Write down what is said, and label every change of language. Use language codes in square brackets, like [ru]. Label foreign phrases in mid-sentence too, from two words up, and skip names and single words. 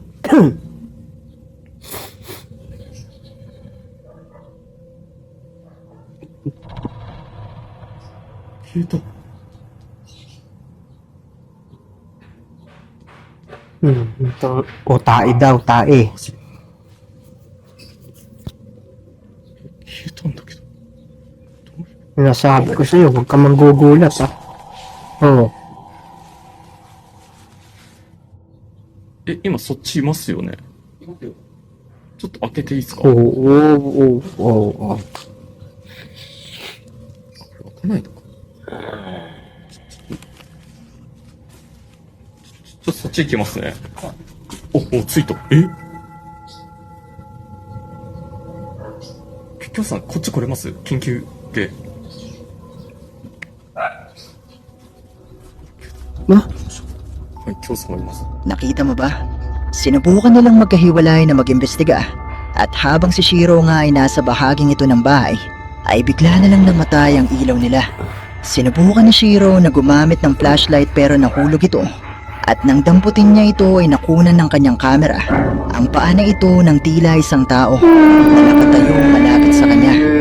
[tl] Cute. Ito, o tae daw, tae. [ja] Cute なんだけど。 [tl] Sinasabi ko sa'yo, huwag ka manggugulat ha. Oo. [ja] 今そっちいますよね。ちょっと開けていいですか？ [tl] Oo, oo, oo, oo. [ja] 開かないのか。ちょっとそっち行きますね。ついた。きょうさん、こっち来れます？緊急で。 [tl] Na? [ja] はい、きょうさんおります。 [tl] Nakita mo ba? Sinubukan nilang magkahiwalay na mag-imbestiga at habang si Shiro nga ay nasa bahaging ito ng bahay ay bigla na lang namatay ang ilaw nila. Sinubukan ni Shiro na gumamit ng flashlight pero nahulog ito at nang damputin niya ito ay nakunan ng kanyang kamera ang paa na ito ng tila isang tao na nakatayo malapit sa kanya.